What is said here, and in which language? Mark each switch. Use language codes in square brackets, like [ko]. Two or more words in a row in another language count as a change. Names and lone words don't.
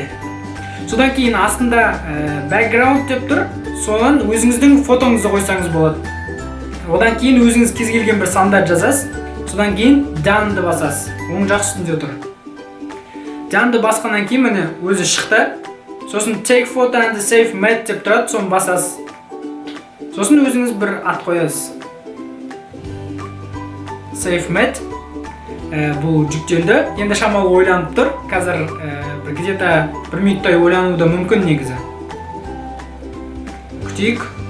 [kk] Содан кейін астында background деп тұр. Содан өзіңіздің фотоңызды қойсаңыз болады. Одан кейін өзіңіз кез келген бір сандар жазасыз. Содан кейін done'ды басасыз. Оң жақ үстінде тұр. Done'ды басқаннан кейін міне өзі шықты. Сосын [en] take photo and save Matte [kk] деп тұрады, соны басасыз. Сосын өзіңіз бір ат қоясыз. Save Matte. Бұл жүктелді. Енді шамалы ойланып тұр. Қазір где-то 1 минуттай ойлануы да мүмкін негізі. Күтейік.